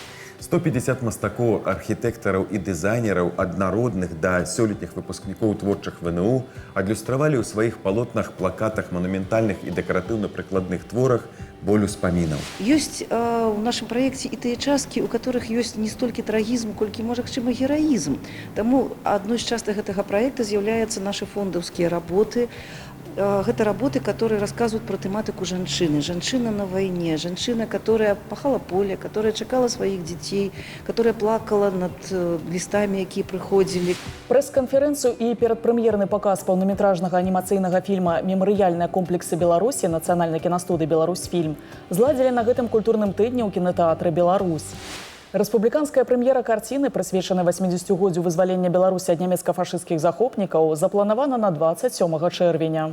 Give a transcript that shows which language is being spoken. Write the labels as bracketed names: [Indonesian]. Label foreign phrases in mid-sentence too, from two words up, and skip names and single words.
[Belarusian] 150 мастакоў, архітэктараў і дызайнераў аднародных да сёлетніх выпускнікоў творчых ВНУ адлюстравалі ў сваіх палотнах, плакатах, манументальных і дэкаратыўна-прыкладных творах боль успамінаў. Ёсць у нашым праекце і тыя часткі, у которых ёсць не столькі трагізм, колькі, магчыма, гераізм. Таму адной з частак гэтага праекта з'яўляюцца нашы фондаўскія работы. Гэта работы, [Russian] которые рассказывают про тематику жанчыны. [Belarusian] Жанчына на войне, жанчына, [Russian] которая пахала поле, которая чакала своих детей, которая плакала над листами, [Belarusian] якія прыходзілі. Прэс-канферэнцыю і перадпрэм'ерны паказ паўнаметражнага анімацыйнага фільма «Мемарыяльныя комплексы Беларусі» нацыянальнай кінастудыі «Беларусьфільм» зладзілі на гэтым культурным тыдні ў кінатэатры «Беларусь». Рэспубліканская прэм'ера карціны, прысвечанай 80-годдзю вызвалення Беларусі ад нямецка-фашысцкіх захопнікаў, запланавана на 27 чэрвеня.